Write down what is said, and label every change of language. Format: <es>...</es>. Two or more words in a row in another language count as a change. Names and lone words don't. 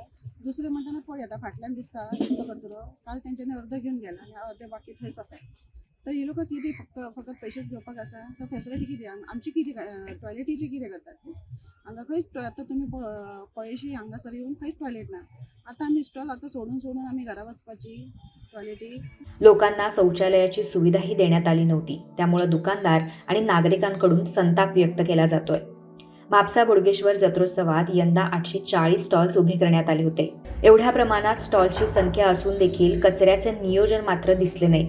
<kok>दुसरें म्हणटाना पळय आतां फाटल्यान दिसता तो कचरो काल तेंच्यांनी अर्दो घेवन गेला आणि अर्दे बाकी थंयच आसा. तर ही लोकां कितें फकत पयशेच घेवपाक आसा? तर फॅसिलिटी कितें आमची कितें टॉयलेटीची कितें करतात ती? हांगा खंयच आतां तुमी पळयशी हांगासर येवन खंयच टॉयलेट ना. आतां आमी स्टॉल आतां सोडून आमी घरा वचपाची टॉयलेटी.</kok> <mr>लोकांना शौचालयाची सुविधाही देण्यात आली नव्हती. त्यामुळे दुकानदार आणि नागरिकांकडून संताप व्यक्त केला जातोय. म्हापसा बोडगेश्वर जत्रोत्सवात यंदा 840 स्टॉल्स उभे करण्यात आले होते. एवढ्या प्रमाणात स्टॉल्सची संख्या असून देखील कचऱ्याचे नियोजन मात्र दिसले नाही.</mr>